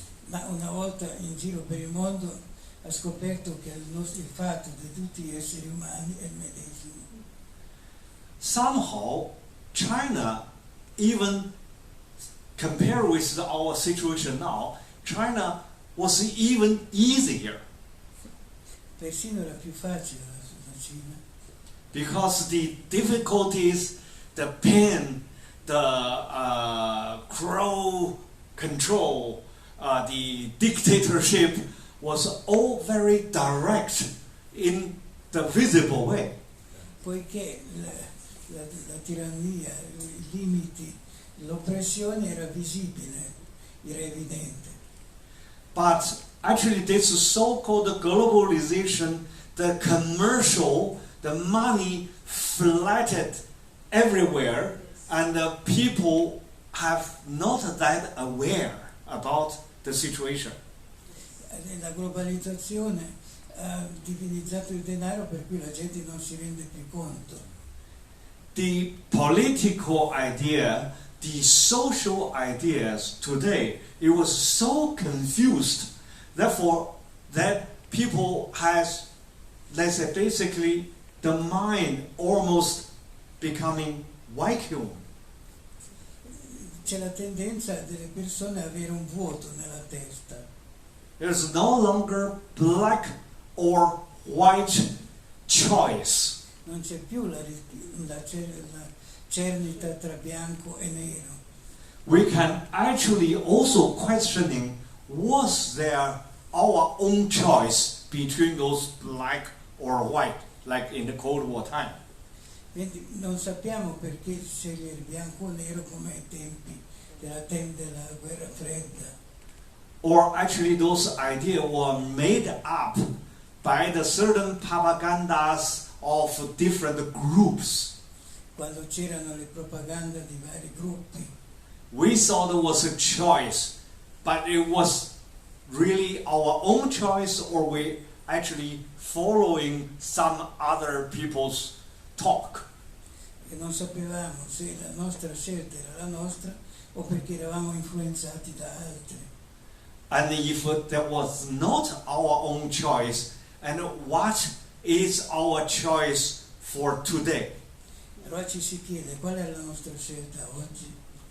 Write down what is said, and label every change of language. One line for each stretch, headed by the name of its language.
Italian: Ma una volta in giro per il mondo ha scoperto che il fatto di tutti gli esseri umani è il medesimo.
English: Somehow, China, even compared with our situation now, China was even easier.
Italian: Persino era più facile la Cina.
English: Because the difficulties, the pain, the crowd control, the dictatorship was all very direct in the visible way.
Italian: Poiché la tirannia, i limiti, l'oppressione era visibile, era evidente.
English: But actually this so-called globalization, the commercial, the money flooded everywhere, and the people have not that aware about the situation.
Italian: La globalizzazione ha divinizzato il denaro per cui la gente non si rende più conto.
English: The political idea, the social ideas today, it was so confused, therefore that people has, let's say, basically the mind almost becoming vacuum.
Italian: C'è la tendenza delle persone a avere un vuoto nella testa.
English: There's no longer black or white choice.
Italian: Non c'è più la cernita tra bianco e nero.
English: We can actually also questioning, was there our own choice between those black or white, like in the Cold War time?
Italian: Quindi non sappiamo perché scegliere bianco o nero come ai tempi della guerra fredda.
English: Or actually those ideas were made up by the certain propagandas of different groups.
Italian: Quando c'erano le propagande di vari gruppi.
English: We thought it was a choice, but it was really our own choice, or we actually following some other people's talk.
Italian: E non sapevamo se la nostra scelta era la nostra o perché eravamo influenzati da altri.
English: And if that was not our own choice, and what is our choice for today?
Italian: Allora ci si chiede qual è la nostra scelta oggi.